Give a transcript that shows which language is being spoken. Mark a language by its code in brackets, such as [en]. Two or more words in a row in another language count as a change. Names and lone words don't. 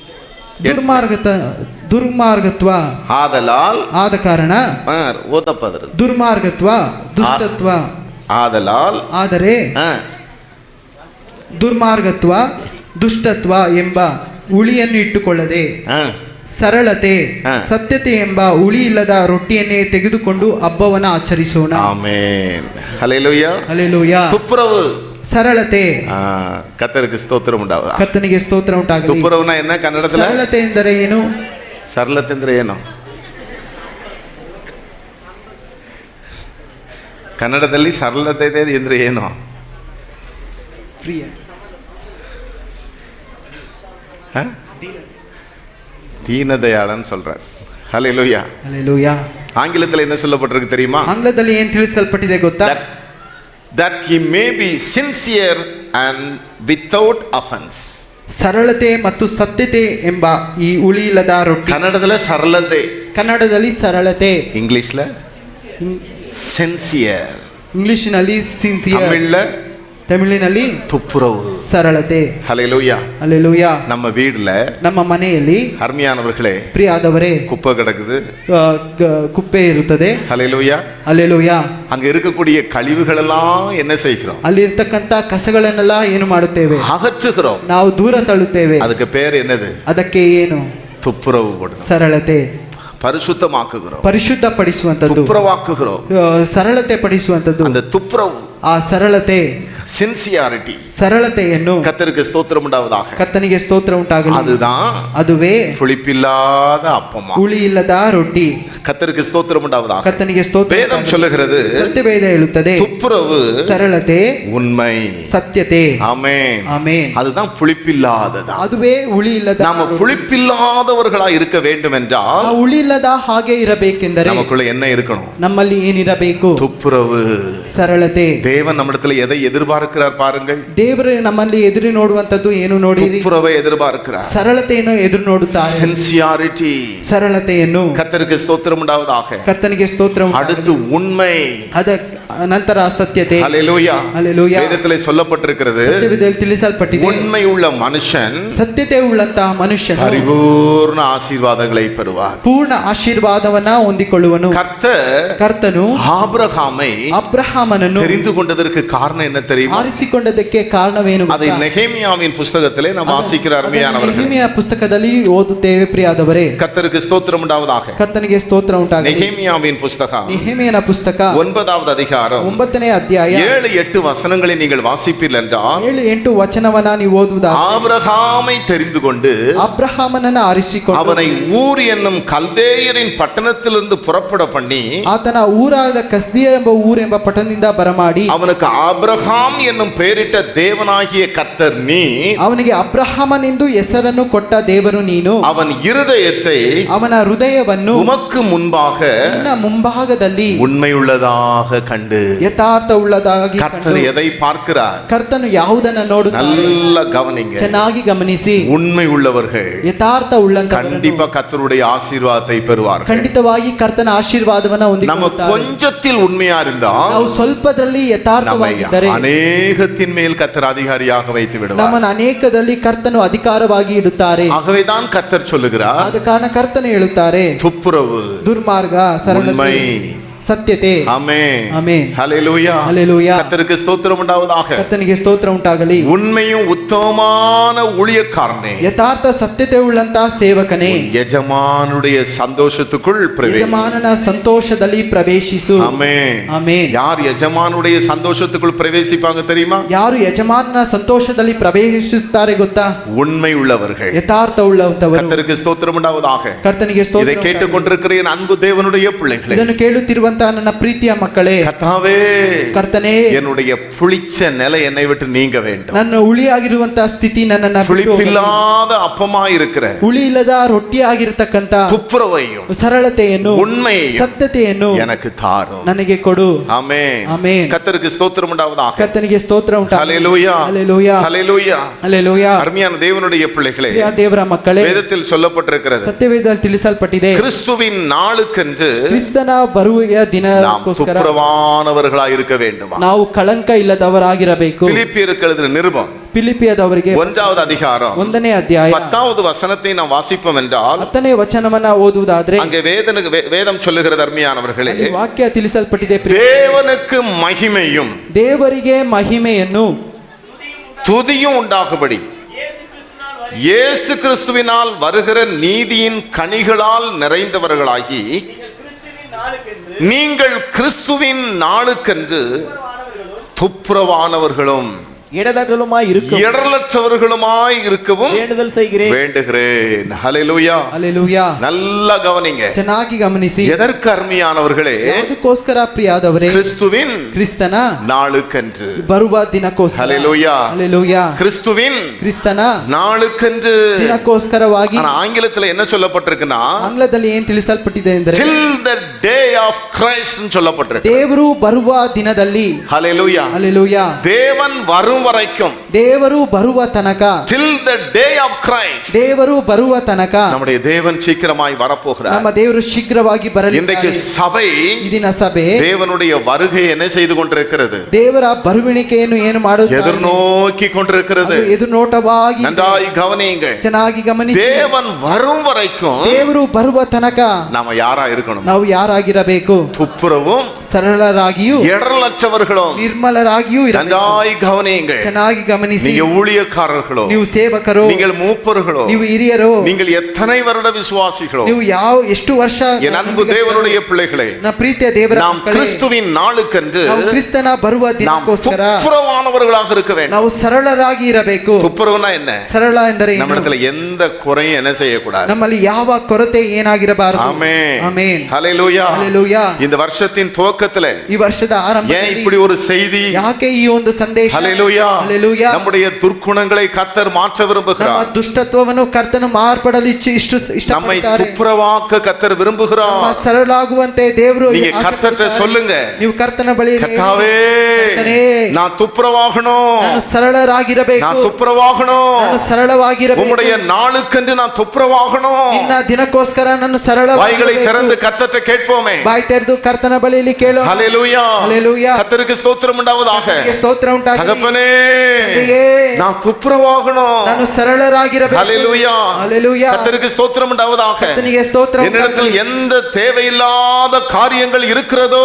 [kn] ದುರ್ಮಾರ್ಗತ್ವ [ta] ஆதலால், [kn] ಆದ ಕಾರಣ, ಓದಪ್ಪ ಅದರ. ದುರ್ಮಾರ್ಗತ್ವ ದುಷ್ಟತ್ವ, [ta] ஆதலால், [kn] ಆದರೆ ದುರ್ಮಾರ್ಗತ್ವ ದುಷ್ಟತ್ವ ಎಂಬ ಹುಳಿಯನ್ನು ಇಟ್ಟುಕೊಳ್ಳದೆ, ಸರಳತೆ ಸತ್ಯತೆ ಎಂಬ ಹುಳಿ ಇಲ್ಲದ ರೊಟ್ಟಿಯನ್ನೇ ತೆಗೆದುಕೊಂಡು ಹಬ್ಬವನ್ನ ಆಚರಿಸೋಣ. [ta] ஆமென். ஹல்லேலூயா. [kn] ಹಲ್ಲೆಲೂಯಾ. [ta] துப்புரவு, [kn] ಸರಳತೆ. [ta] கர்த்தருக்கு ஸ்தோத்திரம் உண்டாவதா. [kn] ಕರ್ತನಿಗೆ ಸ್ತೋತ್ರ ಉಂಟಾಗಲಿ. [ta] துப்புரவுனா என்ன ಕನ್ನಡದಲ್ಲಿ? [kn] ಸರಳತೆ ಎಂದರೆ ಏನು? ಸರಳತೆ ಅಂದ್ರೆ ಏನು ಕನ್ನಡದಲ್ಲಿ? ಸರಳತೆ ಅಂದ್ರೆ ಏನು? [ta] தீனதயாளன் சொல்றார். ஹல்லேலூயா. [kn] ಹಲ್ಲೆಲೂಯಾ. [ta] ஆங்கிலத்தில் என்ன சொல்லப்பட்டிருக்கு தெரியுமா? [kn] ಆಂಗ್ಲದಲ್ಲಿ ಏನು ತಿಳಿಸಲ್ಪಟ್ಟಿದೆ ಗೊತ್ತಾ? [en] that he may be sincere and without offense. [kn] ಸರಳತೆ ಮತ್ತು ಸತ್ಯತೆ ಎಂಬ ಈ ಹುಳಿ ಇಲ್ಲದ ರೊಟ್ಟಿ. ಕನ್ನಡದಲ್ಲಿ ಸರಳತೆ, ಕನ್ನಡದಲ್ಲಿ ಸರಳತೆ, ಇಂಗ್ಲಿಷ್ல ಸಿನ್ಸಿಯರ್, ಇಂಗ್ಲಿಷಿನಲ್ಲಿ ಸಿನ್ಸಿಯರ್, ತಮಿಳಿನಲ್ಲಿ [ta] துப்புரவு, [kn] ಸರಳತೆ. [ta] ஹல்லேலூயா. [kn] ಹಲ್ಲೆಲೂಯಾ. [ta] நம்ம வீட்ல, [kn] ನಮ್ಮ ಮನೆಯಲ್ಲಿ [ta] அருமையானவர்களே, [kn] ಪ್ರಿಯಾದವರೇ, [ta] குப்பை கிடக்குது, [kn] ಕುಪ್ಪೆ ಇರುತ್ತದೆ. [ta] ஹல்லேலூயா. [kn] ಹಲ್ಲೆಲೂಯಾ. [ta] அங்க இருக்கக்கூடிய கழிவுகள் எல்லாம் என்ன செய்கிறோம்? [kn] ಅಲ್ಲಿ ಇರ್ತಕ್ಕಂತ ಕಸಗಳನ್ನೆಲ್ಲ ಏನು ಮಾಡುತ್ತೇವೆ? [ta] அகற்றுகிறோம். [kn] ನಾವು ದೂರ ತಳ್ಳುತ್ತೇವೆ. [ta] அதுக்கு பேர் என்னது? [kn] ಅದಕ್ಕೆ ಏನು? [ta] துப்புரவு படுது. [kn] ಸರಳತೆ. [ta] பரிசுத்தமாக்குகிறோம், [kn] ಪರಿಶುದ್ಧಪಡಿಸುವಂತದ್ದು, [ta] துப்புரவாக்குகிறோம். [kn] ಸರಳತೆ ಪಡಿಸುವಂತದ್ದು. [ta] அந்த துப்புரவு, [kn] ಆ ಸರಳತೆ, [ta] சின்சியாரிட்டி, [kn] ಸರಳತೆಯನ್ನು, [ta] கர்த்தருக்கு ஸ்தோத்திரம் உண்டாவதாக, [kn] ಕರ್ತನಿಗೆ ಸ್ತೋತ್ರ ಉಂಟಾಗಲಿ. [ta] அதுதான் [kn] ಅದುವೇ [ta] புளிப்பில்லாத அப்பமா. [kn] ಹುಳಿ ಇಲ್ಲದ ರೊಟ್ಟಿ. [ta] கர்த்தருக்கு ஸ்தோத்திரம் உண்டாவதாக. [kn] ಕರ್ತನಿಗೆ ಸ್ತೋತ್ರ. [ta] வேதம் சொல்லுகிறது, [kn] ಸತ್ಯವೇದ ಹೇಳುತ್ತದೆ, [ta] துப்புரவு, [kn] ಸರಳತೆ, [ta] உண்மை, [kn] ಸತ್ಯತೆ. [ta] ஆமென். [kn] ಆಮೆನ್. [ta] அதுதான் புளிப்பில்லாததா. [kn] ಅದುವೇ ಹುಳಿ ಇಲ್ಲದ. [ta] நாம புளிப்பில்லாதவர்களா இருக்க வேண்டும் என்றால், [kn] ಆ ಹುಳಿ ಇಲ್ಲದ ಹಾಗೆ ಇರಬೇಕೆಂದರೆ [ta] நமக்குள்ள என்ன இருக்கணும்? [kn] ನಮ್ಮಲ್ಲಿ ಏನಿರಬೇಕು? [ta] துப்புரவு. [kn] ಸರಳತೆ. [ta] தேவன் நம்மிடத்துல எதை எதிர்பார்க்கிறார் பாருங்கள். [kn] ದೇವರು ನಮ್ಮಲ್ಲಿ ಎದುರು ನೋಡುವಂತದ್ದು ಏನು ನೋಡಿರಿ? [ta] துப்புரவை எதிர்பார்க்கிறார். [kn] ಸರಳತೆಯನ್ನು ಎದುರು ನೋಡುತ್ತಾರೆ. [ta] சின்சியாரிட்டி, [kn] ಸರಳತೆಯನ್ನು. [ta] கர்த்தருக்கு ஸ்தோத்திரம் உண்டாவதாக. [kn] ಕರ್ತನಿಗೆ ಸ್ತೋತ್ರ ಉಂಟಾಗಲಿ. [ta] அடுத்து உண்மை. [kn] ನಂತರ ಸತ್ಯತೆ. [ta] ஹல்லேலூயா. [kn] ಹಲ್ಲೆಲೂಯಾ. [ta] வேதத்திலே சொல்லப்பட்டிருக்கிறது, [kn] ಸತ್ಯವೇದದಲ್ಲಿ ತಿಳಿಸಲ್ಪಟ್ಟಿದೆ, [ta] உண்மை உள்ள மனுஷன் [kn] ಸತ್ಯತೆ ಉಳ್ಳಂತಹ ಮನುಷ್ಯನು [ta] பரிபூர்ண ஆசீர்வாதங்களை பெறுவார். [kn] ಪೂರ್ಣ ಆಶೀರ್ವಾದವನ್ನ ಹೊಂದಿಕೊಳ್ಳುವನು. ಕರ್ತನು [ta] ஆபிரகாமை [kn] ಅಬ್ರಹಾಮನನ್ನು [ta] தெரிந்து கொண்டதற்கு காரணம் என்ன தெரியுமா? [kn] ಆರಿಸಿಕೊಂಡದಕ್ಕೆ ಕಾರಣವೇನು? [ta] அதை நெகேமியாவின் புஸ்தகத்திலே நாம் வாசிக்கிற அருமையானவர்கள். [kn] ನೆಹೆಮಿಯ ಪುಸ್ತಕದಲ್ಲಿ ಓದುತ್ತೇವೆ ಪ್ರಿಯಾದವರೇ. [ta] கர்த்தருக்கு ஸ்தோத்திரம் உண்டாவதாக. [kn] ಕರ್ತನಿಗೆ ಸ್ತೋತ್ರ ಉಂಟಾಗಲಿ. [ta] நெகேமியாவின் புஸ்தகம் [kn] ನೆಹೆಮಿಯನ ಪುಸ್ತಕ [ta] 9வது அதிகாரம் [kn] 9ನೇ ಅಧ್ಯಾಯ [ta] 7-8 வசனங்களை நீங்கள் வாசிப்பீர்கள் என்றால், [kn] 7-8 ವಚನವನ್ನ ನೀವು ಓದುವುದಾದರೆ, [ta] ஆபிரகாமை தெரிந்து கொண்டு [kn] ಅಬ್ರಹಾಮನನ್ನ ಆರಿಸಿಕೊಂಡು [ta] அவனை ஊர் என்னும் கல்தேயரின் பட்டணத்திலிருந்து புறப்பட பண்ணி [kn] ಆತನ ಊರಾದ ಕಸ್ದಿಯ ಎಂಬ ಊರೆಂಬ ಪಟ್ಟಣದಿಂದ ಬರಮಾಡಿ [ta] அவனுக்கு ஆபிரகாம் என்னும் பெயரிட்ட தேவனாகிய கர்த்தர் நீ, [kn] ಅವನಿಗೆ ಅಬ್ರಹಾಮನೆಂದು ಹೆಸರನ್ನು ಕೊಟ್ಟ ದೇವರು ನೀನು, [ta] அவன் இருதயத்தை [kn] ಅವನ ಹೃದಯವನ್ನು [ta] உமக்கு முன்பாக [kn] ನಿನ್ನ ಮುಂಭಾಗದಲ್ಲಿ [ta] உண்மையுள்ளதாக கண்டு. [kn] ಯಥಾರ್ಥ ಉಳ್ಳದಾಗಿ [ta] கர்த்தர் [kn] ಕಂಡು. [ta] எதை பார்க்கிறார்? [kn] ಕರ್ತನು ಯಾವುದನ್ನ ನೋಡುತ್ತಾನೆ? [ta] நல்ல கவனிங்க. [kn] ಚೆನ್ನಾಗಿ ಗಮನಿಸಿ. [ta] உண்மை உள்ளவர்கள் [kn] ಯಥಾರ್ಥ ಉಳ್ಳಂತ [ta] கண்டிப்பா கர்த்தருடைய ஆசீர்வாதத்தை பெறுவார்கள். [kn] ಖಂಡಿತವಾಗಿ ಕರ್ತನ ಆಶೀರ್ವಾದವನ್ನ [ta] நம்ம [kn] ಹೊಂದಿಕೊಳ್ಳುತ್ತಾರೆ. [ta] கொஞ்சத்தில் உண்மையா இருந்தால் [kn] ನಾವು ಸ್ವಲ್ಪದಲ್ಲಿ [ta] நம்மை [kn] ಯಥಾರ್ಥವಾಗಿದ್ದರೆ [ta] அநேகத்தின் மேல் கர்த்தர் அதிகாரியாக வைத்து விடுவார். [kn] ನಮ್ಮನ್ನು ಅನೇಕದಲ್ಲಿ ಕರ್ತನು ಅಧಿಕಾರವಾಗಿ ಇಡುತ್ತಾರೆ. [ta] ஆகவேதான் கர்த்தர் சொல்லுகிறார், [kn] ಆದ ಕಾರಣ ಕರ್ತನು ಹೇಳುತ್ತಾರೆ, [ta] துப்புரவு, [kn] ದುರ್ಮಾರ್ಗ, [ta] உண்மை, [kn] ಸರಳತೆ, ಸತ್ಯತೆ. [ta] ஆமென். [kn] ಆಮೆನ್. [ta] ஹல்லேலூயா. [kn] ಹಲ್ಲೆಲೂಯಾ. [ta] கர்த்தருக்கு ஸ்தோத்திரம் உண்டாவதாக. [kn] ಕರ್ತನಿಗೆ ಸ್ತೋತ್ರ ಉಂಟಾಗಲಿ. [ta] உண்மையும் உத்தமமான ஊழியக்காரனே, [kn] ಯಥಾರ್ಥ ಸತ್ಯತೆ ಉಳ್ಳಂತಹ ಸೇವಕನೇ, [ta] ಯಜಮಾನುடைய சந்தோஷத்துக்குள் பிரவேசி. [kn] ಯಜಮಾನನ ಸಂತೋಷದಲ್ಲಿ ಪ್ರವೇಶಿಸು. [ta] ஆமென். [kn] ಆಮೆನ್. [ta] யார் ಯಜಮಾನುடைய சந்தோஷத்துக்குள் பிரவேசிப்பாங்க தெரியுமா? [kn] ಯಾರು ಯಜಮಾನನ ಸಂತೋಷದಲ್ಲಿ ಪ್ರವೇಶಿಸುತ್ತಾರೆ ಗೊತ್ತಾ? [ta] உண்மை உள்ளவர்கள். [kn] ಯಥಾರ್ಥ ಉಳ್ಳಂತವರು. [ta] கர்த்தருக்கு ஸ்தோத்திரம் உண்டாவதாக. [kn] ಕರ್ತನಿಗೆ ಸ್ತೋತ್ರ [ta] இதை [kn] ಉಂಟಾಗಲಿ. [ta] கேட்டுக்கொண்டிருக்கிற என் அன்பு தேவனுடைய பிள்ளைகளே, [kn] ಇದನ್ನು ಕೇಳುತ್ತಿರುವಂತಹ ನನ್ನ ಪ್ರೀತಿಯ ಮಕ್ಕಳೇ, [ta] கர்த்தாவே, [kn] ಕರ್ತನೇ, [ta] என்னுடைய புளிச்ச நிலை என்னை விட்டு நீங்க வேண்டும். [kn] ನನ್ನ ಹುಳಿಯಾಗಿರುವಂತಹ ಸ್ಥಿತಿ ನನ್ನನ್ನ ಬಿಟ್ಟು ಹೋಗಲಿ. [ta] புளிப்பில்லாத அப்பமா இருக்கிற [kn] ಹುಳಿ ಇಲ್ಲದ ರೊಟ್ಟಿಯಾಗಿರತಕ್ಕಂತ [ta] துப்புரவையும் [kn] ಸರಳತೆಯನ್ನು, [ta] உண்மையையும் [kn] ಸತ್ಯತೆಯನ್ನು [ta] எனக்கு தாரும். [kn] ನನಗೆ ಕೊಡು. [ta] ஆமென். [kn] ಆಮೆನ್. [ta] கர்த்தருக்கு ஸ்தோத்திரம் உண்டாவதாக. [kn] ಕರ್ತನಿಗೆ ಸ್ತೋತ್ರ ಉಂಟಾಗಲಿ. [ta] ஹல்லேலூயா. [kn] ಹಲ್ಲೆಲೂಯಾ. [ta] ஹல்லேலூயா. [kn] ಹಲ್ಲೆಲೂಯಾ. [ta] அருமையான தேவனுடைய பிள்ளைகளே, [kn] ಪ್ರಿಯ ದೇವರ ಮಕ್ಕಳೇ, [ta] வேதத்தில் சொல்லப்பட்டிருக்கிறது, [kn] ಸತ್ಯವೇದದಲ್ಲಿ ತಿಳಿಸಲ್ಪಟ್ಟಿದೆ, [ta] கிறிஸ்துவின் நாளுக்கென்று [kn] ಕ್ರಿಸ್ತನ ಬರುವೆಯ [ta] நாம் [kn] ದಿನಕ್ಕೋಸ್ಕರ [ta] துப்புரவானவர்களாய் இருக்க வேண்டுமா? [kn] ನಾವು ಕಳಂಕ ಇಲ್ಲದವರಾಗಿರಬೇಕು. [ta] பிலிப்பியருக்கு எழுதின நிருபம் [kn] ಫಿಲಿಪಿಯದವರಿಗೆ [ta] 1வது அதிகாரம் [kn] 1ನೇ ಅಧ್ಯಾಯ [ta] 10வது வசனத்தை நாம் வாசிப்போம் என்றால், [kn] 10ನೇ ವಚನವನ್ನ ಓದುವುದಾದ್ರೆ, [ta] அங்கே வேதம் சொல்லுகிறது அருமையானவர்களே, [kn] ಅಲ್ಲಿ ವಾಕ್ಯ ತಿಳಿಸಲ್ಪಟ್ಟಿದೆ, [ta] தேவனுக்கு மகிமையும் [kn] ದೇವರಿಗೆ ಮಹಿಮೆಯನ್ನು [ta] துதியும் உண்டாகும்படி இயேசு கிறிஸ்துவினால் வருகிற நீதியின் கனிகளால் நிறைந்தவர்களாகி நீங்கள் கிறிஸ்துவின் நாளுக்கென்று துப்புரவானவர்களும் இடரலற்றவர்களுமாய் இருக்கவும் வேண்டுகிறேன். ஹல்லேலூயா. [kn] ಹಲ್ಲೆಲೂಯಾ. [ta] நல்ல கவனிங்க. [kn] ಚೆನ್ನಾಗಿ ಗಮನಿಸಿ. [ta] எதற்கு அருமையானவர்களே? [kn] ಯಾವುದಕ್ಕೋಸ್ಕರ ಪ್ರಿಯಾದವರೇ? [ta] கிறிஸ்துவின் [kn] ಕ್ರಿಸ್ತನ [ta] நாளுக்கென்று. [kn] ಬರುವ ದಿನಕ್ಕೋಸ್ಕರ. [ta] ஹல்லேலூயா. [kn] ಹಲ್ಲೆಲೂಯಾ. [ta] கிறிஸ்துவின் [kn] ಕ್ರಿಸ್ತನ [ta] நாளுக்கென்று. [kn] ದಿನಕ್ಕೋಸ್ಕರವಾಗಿ. [ta] ஆனா ஆங்கிலத்துல என்ன சொல்லப்பட்டிருக்குன்னா, [kn] ಆಂಗ್ಲದಲ್ಲಿ ಏನ್ ತಿಳಿಸಲ್ಪಟ್ಟಿದೆ ಅಂದರೆ, [en] till the day of Christ [ta] ன்னு சொல்லப்பட்டிருக்கு. [kn] ದೇವರು ಬರುವ ದಿನದಲ್ಲಿ. [ta] ஹல்லேலூயா. [kn] ಹಲ್ಲೆಲೂಯಾ. [ta] தேவன் வரும் வரைக்கும், [kn] ದೇವರು ಬರುವ ತನಕ, [en] till the day of Christ, [kn] ದೇವರು ಬರುವ ತನಕ [ta] நம்முடைய தேவன் சீக்கிரமாய் வரப்போகிறார். [kn] ನಮ್ಮ ದೇವರು ಶೀಘ್ರವಾಗಿ [ta] இன்றைக்கு [kn] ಬರಲಿದ್ದಾರೆ. [ta] சபை [kn] ಇದೀನ ಸಭೆ [ta] தேவனுடைய வருகை என்ன செய்து கொண்டிருக்கிறது? [kn] ದೇವರ ಬರುವಿಣಿಕೆಯನ್ನು ಏನು ಮಾಡುತ್ತಾರೆ? [ta] எதிர்நோக்கி கொண்டிருக்கிறது. [kn] ಅದು ಎದುರುನೋಟವಾಗಿ. [ta] நன்றாய் கவனியுங்கள். [kn] ಚೆನ್ನಾಗಿ ಗಮನಿಸಿ. [ta] தேவன் வரும் வரைக்கும் [kn] ದೇವರು ಬರುವ ತನಕ [ta] நாம யாரா இருக்கணும்? [kn] ನಾವು ಯಾರಾಗಿರಬೇಕು? [ta] துப்புரவும் [kn] ಸರಳರಾಗಿಯೂ [ta] இடரலற்றவர்களும். [kn] ನಿರ್ಮಲರಾಗಿಯೂ ಇರಬೇಕು. [ta] நன்றாய் கவனியுங்கள். [kn] ಚೆನ್ನಾಗಿ ಗಮನಿಸಿ. [ta] நீங்க ஊழியக்காரர்களோ, [kn] ನೀವು ಸೇವಕರೋ, [ta] நீங்கள் மூப்பர்களோ, [kn] ನೀವು ಹಿರಿಯರೋ, [ta] நீங்கள் எத்தனை வருட விசுவாசிகளோ, [kn] ನೀವು ಎಷ್ಟು ವರ್ಷ, [ta] என் அன்பு தேவனுடைய பிள்ளைகளே, [kn] ನಮ್ಮ ಪ್ರೀತಿಯ ದೇವರ [ta] நாம் [kn] ಮಕ್ಕಳೇ, [ta] கிறிஸ்துவின் நாளுக்கென்று [kn] ನಾವು ಕ್ರಿಸ್ತನ ಬರುವ [ta] நாம் [kn] ದಿನಕ್ಕೋಸ್ಕರ [ta] துப்புரவானவர்களாக இருக்க வேண்டும். [kn] ನಾವು ಸರಳರಾಗಿ ಇರಬೇಕು. [ta] துப்புரவுனா என்ன? [kn] ಸರಳ ಎಂದರೆ ಏನು? [ta] நம்மிடத்துல எந்த குறையும் என்ன செய்யக்கூடாது. [kn] ನಮ್ಮಲ್ಲಿ ಯಾವ ಕೊರತೆ ಏನಾಗಿರಬಾರದು. [ta] ஆமென். [kn] ಆಮೆನ್. [ta] ஹல்லேலூயா. [kn] ಹಲ್ಲೆಲೂಯಾ. [ta] இந்த வருஷத்தின் துவக்கத்துல [kn] ಈ ವರ್ಷದ [ta] ஏன் [kn] ಆರಂಭದಲ್ಲಿ [ta] இப்படி ஒரு செய்தி? [kn] ಯಾಕೆ ಈ ಒಂದು ಸಂದೇಶ? [ta] ஹல்லேலூயா. ஹalleluya [kn] Hallelujah. [ta] நம்முடைய துர்க்குணங்களை கர்த்தர் மாற்ற [kn] ನಮ್ಮ [ta] விரும்புகிறார். [kn] ದುಷ್ಟತ್ವವನ್ನು ಕರ್ತನು ಮಾರ್ಪಡಲು [ta] நம்மை [kn] ಇಷ್ಟಪಡುತ್ತಾರೆ. [ta] துப்புரவாக்க கர்த்தர் [kn] ನಮ್ಮ [ta] விரும்புகிறார். [kn] ಸರಳಾಗುವಂತೆ ದೇವರು [ta] நீங்க [kn] ಆಸೆ [ta] கர்த்தர்ட்ட [kn] ಪಡುತ್ತಾರೆ. [ta] சொல்லுங்க, [kn] ನೀವು ಕರ್ತನ ಬಳಿ [ta] கர்த்தாவே [kn] ಕರ್ತನೇ, [ta] நான் துப்புரவாகணும், [kn] ನಾನು ಸರಳರಾಗಿರಬೇಕು, [ta] நான் துப்புரவாகணும், [kn] ನಾನು ಸರಳವಾಗಿರಬೇಕು, [ta] உம்முடைய நாளுக்கென்று நான் துப்புரவாகணும். [kn] ನಿನ್ನ ದಿನಕ್ಕೋಸ್ಕರ ನಾನು [ta] வாய்களை [kn] ಸರಳವಾಗಿರಬೇಕು. [ta] திறந்து கர்த்தர்ட்ட கேட்போமே. [kn] ಬಾಯಿ ತೆರೆದು ಕರ್ತನ ಬಳಿಯಲ್ಲಿ ಕೇಳೋಣ. [ta] ஹalleluya [kn] Hallelujah. [ta] கர்த்தருக்கு ஸ்தோத்திரம் உண்டாவதாக. [kn] ಕರ್ತನಿಗೆ ಸ್ತೋತ್ರ ಉಂಟಾಗಲಿ. [ta] தகப்பனே [kn] ತಂದೆಯೇ, [ta] நான் துப்புரவாகணும். [kn] ನಾನು ಸರಳರಾಗಿರಬೇಕು. [ta] ஹalleluya [kn] Hallelujah. [ta] கர்த்தருக்கு ஸ்தோத்திரம் உண்டாவதாக. [kn] ಕರ್ತನಿಗೆ ಸ್ತೋತ್ರ [ta] என்னிடத்தில் [kn] ಉಂಟಾಗಲಿ. [ta] எந்த தேவையில்லாத காரியங்கள் இருக்கிறதோ